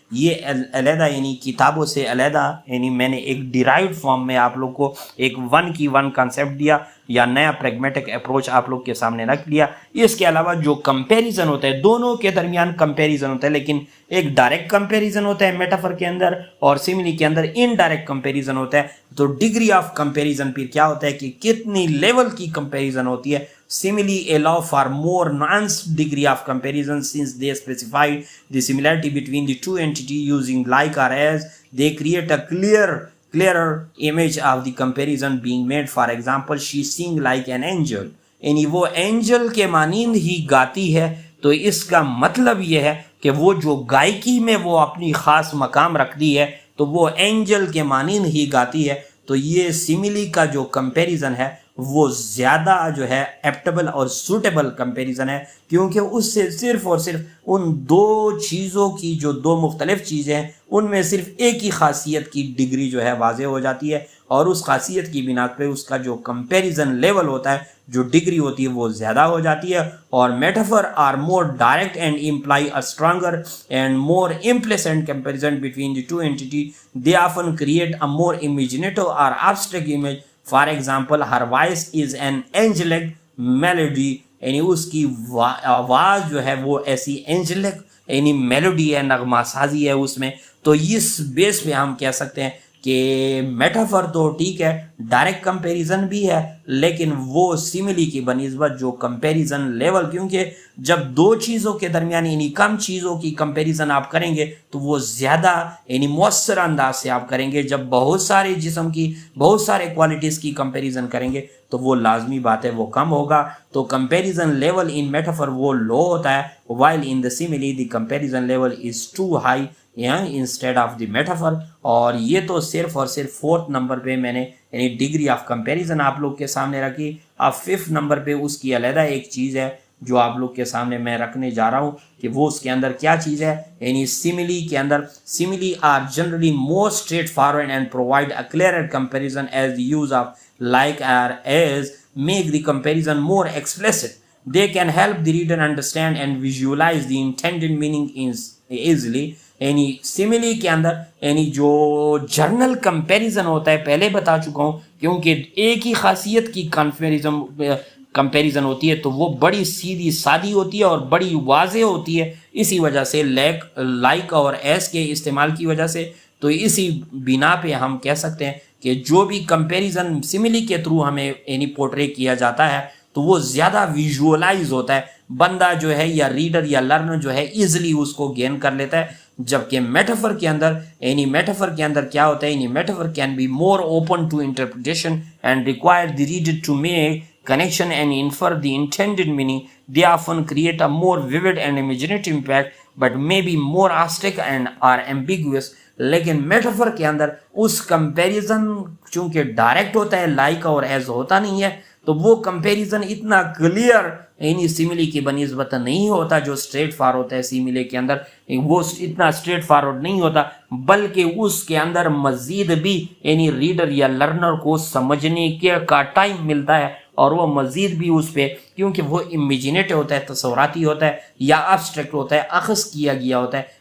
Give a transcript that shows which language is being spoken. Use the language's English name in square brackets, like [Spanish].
[Urdu] یہ علیحدہ یعنی کتابوں سے علیحدہ یعنی میں نے ایک ڈیرائیوڈ فارم میں آپ لوگ کو ایک ون کی ون کانسیپٹ دیا یا نیا پریگمیٹک اپروچ آپ لوگ کے سامنے رکھ لیا. اس کے علاوہ جو کمپیریزن ہوتا ہے دونوں کے درمیان کمپیریزن ہوتا ہے، لیکن ایک ڈائریکٹ کمپیریزن ہوتا ہے میٹافر کے اندر اور سیملی کے اندر انڈائریکٹ کمپیریزن ہوتا ہے. تو ڈگری آف کمپیریزن پھر کیا ہوتا ہے کہ کتنی لیول کی کمپیریزن ہوتی ہے. [English] Simile allow for more nuanced degree of comparison since they specified the similarity between the two entities using like or as. They create a clearer image of the comparison being made. For example, she sing like an angel. [Urdu] یعنی وہ Angel کے مانند ہی گاتی ہے. تو اس کا مطلب یہ ہے کہ وہ جو گائکی میں وہ اپنی خاص مقام رکھتی ہے تو وہ اینجل کے مانند ہی گاتی ہے. تو یہ سیملی کا جو کمپیریزن ہے وہ زیادہ جو ہے ایپٹیبل اور سوٹیبل کمپیریزن ہے، کیونکہ اس سے صرف اور صرف ان دو چیزوں کی جو دو مختلف چیزیں ہیں ان میں صرف ایک ہی خاصیت کی ڈگری جو ہے واضح ہو جاتی ہے. اور اس خاصیت کی بنا پہ اس کا جو کمپیریزن لیول ہوتا ہے, جو ڈگری ہوتی ہے وہ زیادہ ہو جاتی ہے. [English] اور metaphor are more direct and employ a stronger and more implicit comparison between the two entities. They often create a more imaginative or abstract image. For example, her voice is an angelic melody. [Urdu] یعنی اس کی آواز جو ہے وہ ایسی اینجلک یعنی melody ہے, نغمہ سازی ہے اس میں. تو اس بیس پہ ہم کہہ سکتے ہیں کہ میٹافر تو ٹھیک ہے, ڈائریکٹ کمپیریزن بھی ہے, لیکن وہ سیملی کی بنسبت جو کمپیریزن لیول, کیونکہ جب دو چیزوں کے درمیان یعنی کم چیزوں کی کمپیریزن آپ کریں گے تو وہ زیادہ یعنی مؤثر انداز سے آپ کریں گے. جب بہت سارے جسم کی بہت سارے کوالٹیز کی کمپیریزن کریں گے تو وہ لازمی بات ہے وہ کم ہوگا. تو کمپیریزن لیول ان میٹافر وہ لو ہوتا ہے, [English] while in the simile the comparison level is too high instead of the metaphor. [Urdu] اور یہ تو صرف اور صرف 4th نمبر پہ میں نے یعنی ڈگری آف کمپیریزن آپ لوگ کے سامنے رکھی. اب 5th نمبر پہ اس کی علیحدہ ایک چیز ہے جو آپ لوگ کے سامنے میں رکھنے جا رہا ہوں کہ وہ اس کے اندر کیا چیز ہے. یعنی سیملی کے اندر [English] Simile are generally more straightforward and provide a clear comparison as the use of like or as make the comparison more explicit. They can help the reader understand and visualize the intended meaning easily. [Urdu] یعنی سیملی کے اندر یعنی جو general comparison ہوتا ہے پہلے بتا چکا ہوں, کیونکہ ایک ہی خاصیت کی کمپیریزن ہوتی ہے تو وہ بڑی سیدھی سادی ہوتی ہے اور بڑی واضح ہوتی ہے. اسی وجہ سے لائک اور ایس کے استعمال کی وجہ سے, تو اسی بنا پہ ہم کہہ سکتے ہیں کہ جو بھی کمپیریزن سیملی کے تھرو ہمیں یعنی پورٹری کیا جاتا ہے تو وہ زیادہ ویژولائز ہوتا ہے. بندہ جو ہے یا ریڈر یا لرنر جو ہے ایزلی اس کو گین کر لیتا ہے. جبکہ میٹافر کے اندر کیا ہوتا ہے, یعنی [English] Metaphor can be more open to interpretation and require the reader to make connection and infer the intended meaning. They often create a more vivid and imaginative impact but may be more abstract and are ambiguous. [Urdu] لیکن metaphor کے اندر اس comparison چونکہ direct ہوتا ہے, like اور as ہوتا نہیں ہے, تو وہ کمپیریزن اتنا کلیئر یعنی سیملی کی بنسبت نہیں ہوتا جو اسٹریٹ فارورڈ ہوتا ہے. سیملی کے اندر وہ اتنا اسٹریٹ فارورڈ نہیں ہوتا, بلکہ اس کے اندر مزید بھی یعنی ریڈر یا لرنر کو سمجھنے کا ٹائم ملتا ہے, اور وہ مزید بھی اس پہ کیونکہ وہ امیجینیٹ ہوتا ہے, تصوراتی ہوتا ہے یا ابسٹریکٹ ہوتا ہے, اخذ کیا گیا ہوتا ہے.